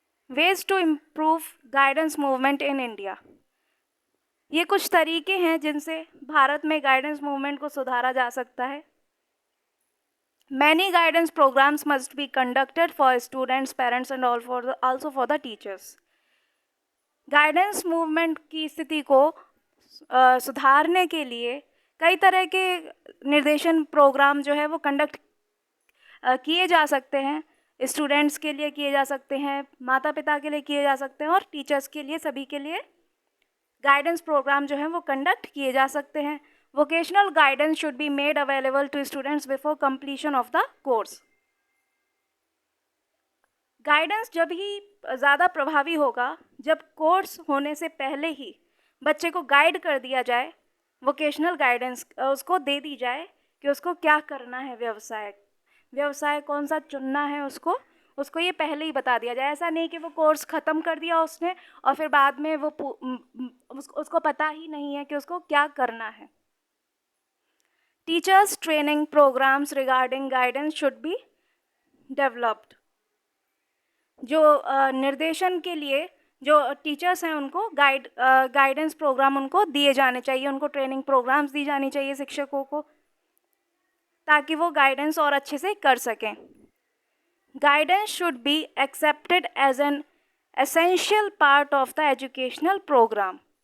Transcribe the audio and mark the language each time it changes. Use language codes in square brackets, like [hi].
[en] ways to improve guidance movement in India, [hi] ये कुछ तरीके हैं जिनसे भारत में गाइडेंस मूवमेंट को सुधारा जा सकता है। [en] Many guidance programs must be conducted for students, parents and also for the teachers. [hi] Guidance movement की स्थिति को सुधारने के लिए कई तरह के निर्देशन प्रोग्राम जो है वो कंडक्ट किए जा सकते हैं। स्टूडेंट्स के लिए किए जा सकते हैं, माता पिता के लिए किए जा सकते हैं और टीचर्स के लिए, सभी के लिए गाइडेंस प्रोग्राम जो है वो कंडक्ट किए जा सकते हैं। [en] Vocational guidance should be made available to students before completion of the course. [hi] Guidance जब ही ज़्यादा प्रभावी होगा जब कोर्स होने से पहले ही बच्चे को गाइड कर दिया जाए, वोकेशनल गाइडेंस उसको दे दी जाए कि उसको क्या करना है, व्यवसाय कौन सा चुनना है, उसको ये पहले ही बता दिया जाए। ऐसा नहीं कि वो कोर्स ख़त्म कर दिया उसने और फिर बाद में वो उसको पता ही नहीं है कि उसको क्या करना है। [en] Teachers training programs regarding guidance should be developed. [hi] जो निर्देशन के लिए जो टीचर्स हैं उनको गाइडेंस प्रोग्राम उनको दिए जाने चाहिए, उनको ट्रेनिंग प्रोग्राम्स दी जानी चाहिए शिक्षकों को, ताकि वो गाइडेंस और अच्छे से कर सकें। [en] Guidance should be accepted as an essential part of the educational programme.